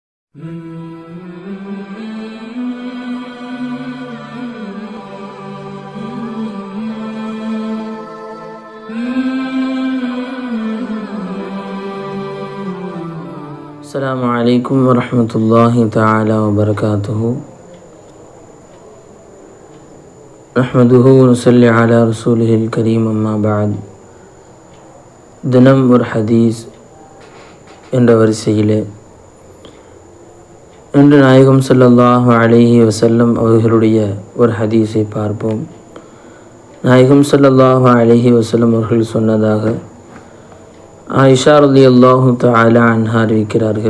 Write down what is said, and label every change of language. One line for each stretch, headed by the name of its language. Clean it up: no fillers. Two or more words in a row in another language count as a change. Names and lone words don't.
Arabic: السلام عليكم ورحمة الله تعالى وبركاته. نحمده ونصلي على رسوله الكريم أما بعد.
Tamil: தினம் ஒரு ஹதீஸ் என்ற வரிசையிலே இன்று நாயகம்
Arabic: صلى الله عليه وسلم
Tamil: அவர்களுடைய ஒரு ஹதீஸை பார்ப்போம். நாயகம்
Arabic: صلى الله عليه وسلم
Tamil: அவர்கள் சொன்னதாக ஆயிஷா
Arabic: رضي الله تعالى عنها
Tamil: அறிவிக்கிறார்கள்.